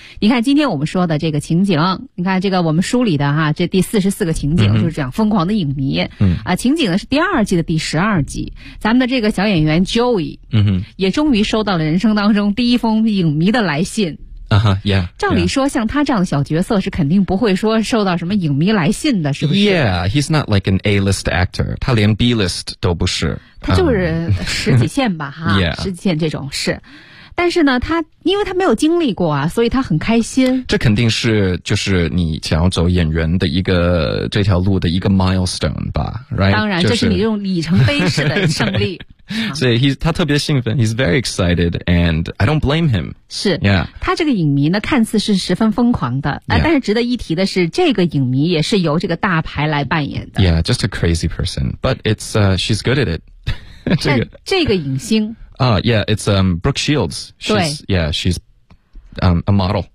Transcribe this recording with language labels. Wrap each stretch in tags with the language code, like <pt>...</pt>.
<zh>你看今天我们说的这个情景，你看这个我们梳理的哈，这第44个情景就是这样疯狂的影迷。情景呢是第二季的第12集，咱们的这个小演员 Joey 也终于收到了人生当中第一封影迷的来信。照理说像他这样的小角色是肯定不会说受到什么影迷来信的，是不是？</zh> <en>Yeah, he's not like an A-list actor.</en> <zh>他连 B-list 都不是。他就是十几线吧哈。</zh> <en>Yeah.</en> <zh>十几线这种是。但是呢他因为他没有经历过啊，所以他很开心。这肯定是就是你想要走演员的一个这条路的一个 milestone 吧，</zh> <en>right?</en> <zh>当然，就是、这是你这种里程碑式的胜利。所以他特别兴奋，</zh> <en>he's very excited, and I don't blame him.</en> <zh>是、</zh> <en>yeah.</en> <zh>他这个影迷呢看似是十分疯狂的、</zh> <en>yeah.</en> <zh>但是值得一提的是这个影迷也是由这个大牌来扮演的。</zh> <en>Yeah, just a crazy person, but it's, she's good at it.</en> <zh>这个影星。</zh> <en>Yeah, it's, Brooke Shields. She's, yeah, she's, a model.</en>